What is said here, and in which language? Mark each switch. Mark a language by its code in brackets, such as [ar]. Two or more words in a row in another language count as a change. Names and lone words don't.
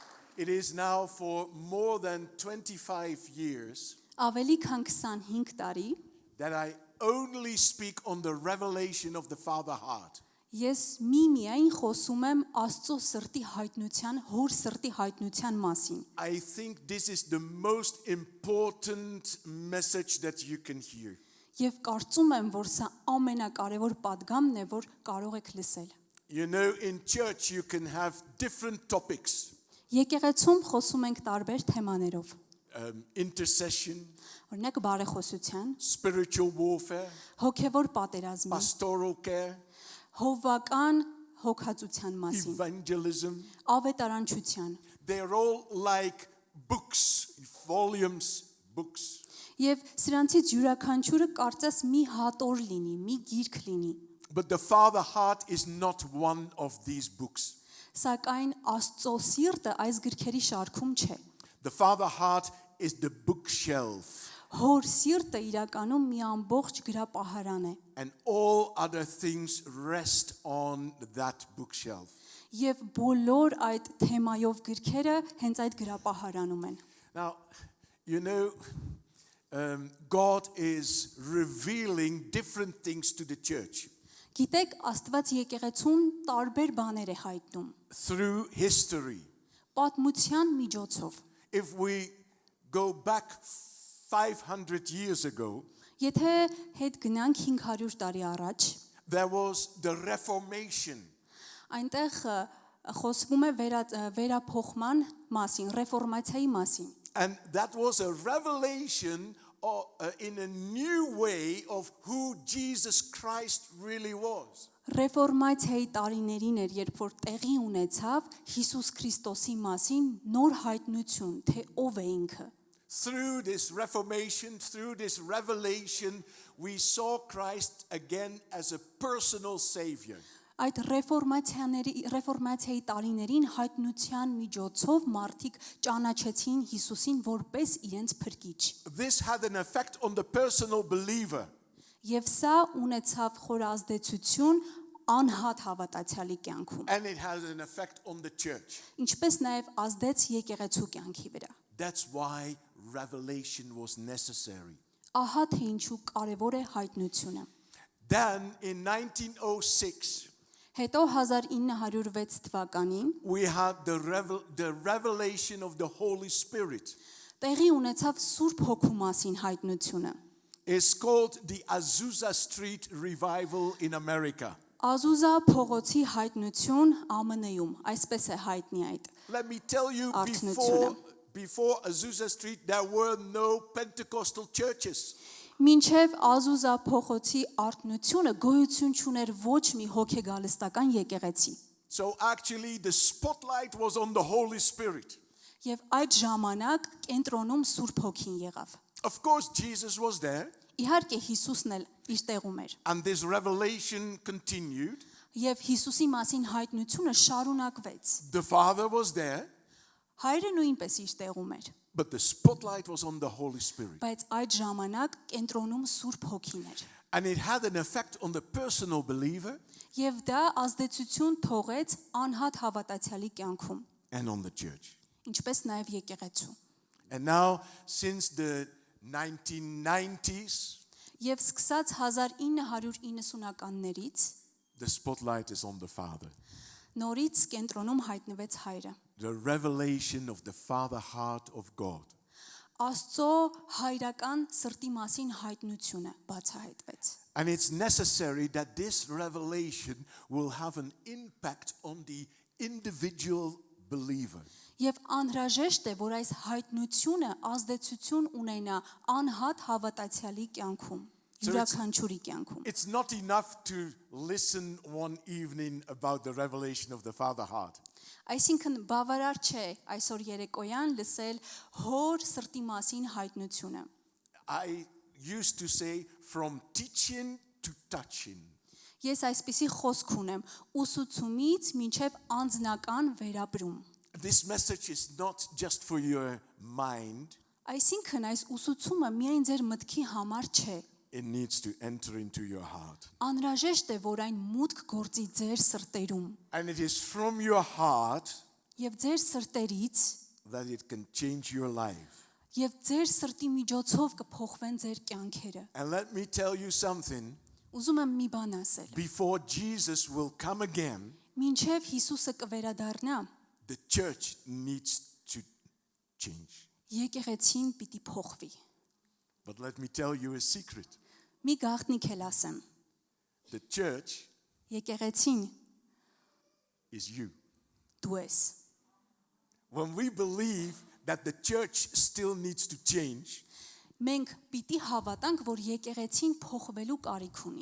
[en] It is now for more than 25 years [hy] Ավելի քան 25 տարի [en] that I only speak on the revelation of the Father heart. [hy] ես միայն խոսում եմ Աստծո սրտի հայտնության, հոր սրտի հայտնության մասին։ [en] I think this is the most important message that you can hear. [hy] Եվ կարծում եմ, որ սա ամենակարևոր падգամն է, որ կարող եք լսել։ [en] You know, in church you can have different topics. [hy] Եկեղեցում խոսում ենք տարբեր թեմաներով։ [en] Intercession, [hy] Օրինակ բարեխոսության, [en] spiritual warfare, [hy] հոգևոր պատերազմի, [en] pastoral care, [hy] հովվական հոգացության մասին, [en] evangelism. [hy] ավետարանչության։ [en] They're all like books, volumes, books. [hy] Եվ սրանցից յուրաքանչյուրը կարծես մի հատոր լինի, մի գիրք լինի։ [en] But the Father heart is not one of these books. [hy] Սակայն Աստծո սիրտը այս գրքերի շարքում չէ։ [en] The Father heart is the bookshelf. [hy] Հոր սիրտը իրականում մի ամբողջ գրապահարան է։ [en] And all other things rest on that bookshelf. [hy] Եվ բոլոր այդ թեմայով գրքերը հենց այդ գրապահարանում են։ [en] Now, you know, God is revealing different things to the church [hy] Գիտեք, Աստված եկեղեցուն տարբեր բաներ է հայտնում։ [en] through history. [hy] Պատմության միջոցով։ [en] If we go back 500 years ago, [hy] Եթե հետ գնանք 500 տարի առաջ, [en] there was the Reformation. [hy] այնտեղ խոսվում է վերափոխման մասին, ռեֆորմացիայի մասին։ [en] And that was a revelation in a new way of who Jesus Christ really was. [hy] Ռեֆորմացիայի տարիներին էր, երբ որ տեղի ունեցավ Հիսուս Քրիստոսի մասին նոր հայտնություն, թե ով է ինքը։ [en] Through this Reformation, through this revelation, we saw Christ again as a personal Savior. [hy] Այդ ռեֆորմացիայի տարիներին հայտնության միջոցով մարդիկ ճանաչեցին Հիսուսին որպես իրենց փրկիչ։ [en] This had an effect on the personal believer. [hy] Եվ սա ունեցավ խոր ազդեցություն անհատ հավատացյալի կյանքում, [en] And it has an effect on the church. [hy] ինչպես նաև ազդեց եկեղեցու կյանքի վրա։ [en] That's why revelation was necessary. [hy] Ահա թե ինչու կարևոր է հայտնությունը։ [en] Then in 1906, [hy] Հետո 1906 թվականին [en] we had the revelation of the Holy Spirit. [hy] տեղի ունեցավ Սուրբ Հոգու մասին հայտնությունը։ [en] It's called the Azusa Street Revival in America. [hy] Ազուզա փողոցի հայտնություն ԱՄՆ-ում, այսպես է հայտնի այդ։ [en] Let me tell you, [hy] Արթնությունը։ [en] before Azusa Street, there were no Pentecostal churches. [hy] Մինչև Ազուզա փողոցի արթնությունը գոյություն չուներ ոչ մի հոգեգալստական եկեղեցի։ [en] So actually the spotlight was on the Holy Spirit. [hy] Եվ այդ ժամանակ կենտրոնում Սուրբ Հոգին եղավ։ [en] Of course, Jesus was there, [hy] Իհարկե Հիսուսն էլ իր տեղում էր։ [en] and this revelation continued. [hy] Եվ Հիսուսի մասին հայտնությունը շարունակվեց։ [en] The Father was there, [hy] Հայրը նույնպես իր տեղում էր, [en] but the spotlight was on the Holy Spirit. [hy] բայց այդ ժամանակ կենտրոնում Սուրբ Հոգին էր։ [en] And it had an effect on the personal believer [hy] Եվ դա ազդեցություն թողեց անհատ հավատացյալի կյանքում, [en] and on the church. [hy] ինչպես նաև եկեղեցու։ [en] And now, since the 1990s, [hy] Եվ սկսած 1990-ականներից [en] the spotlight is on the Father. [hy] նորից կենտրոնում հայտնվեց հայրը։ [en] The revelation of the Father heart of God. [hy] Աստծո հայրական սրտի մասին հայտնությունը բացահայտվեց։ [en] And it's necessary that this revelation will have an impact on the individual believer. [hy] Եվ անհրաժեշտ է, որ այս հայտնությունը ազդեցություն ունենա անհատ հավատացյալի կյանքում, յուրաքանչյուրի կյանքում։ [en] It's not enough to listen one evening about the revelation of the Father heart. [hy] Այսինքն բավարար չէ այսօր երեկոյան լսել հոր սրտի մասին հայտնությունը։ [en] I used to say from teaching to touching. [hy] Ես այսպիսի խոսք ունեմ՝ ուսուցումից մինչև անձնական վերապրում։ [en] This message is not just for your mind. [hy] Այսինքն այս ուսուցումը միայն ձեր մտքի համար չէ։ [en] It needs to enter into your heart. [hy] Անհրաժեշտ է, որ այն մուտք գործի ձեր սրտերում։ [en] And it is from your heart [hy] Եվ ձեր սրտերից [en] that it can change your life. [hy] Եվ ձեր սրտի միջոցով կփոխվեն ձեր կյանքերը։ [en] And let me tell you something. [hy] Ուզում եմ մի բան ասել։ [en] Before Jesus will come again, [hy] Մինչև Հիսուսը կվերադառնա, [en] the church needs to change. [hy] եկեղեցին պիտի փոխվի։ [en] But let me tell you a secret. [hy] Մի գաղտնիք էլ ասեմ։ [en] The church [hy] Եկեղեցին [en] is you. [hy] դու ես։ [en] When we believe that the church still needs to change, [hy] Մենք պիտի հավատանք, որ եկեղեցին փոխվելու կարիք ունի։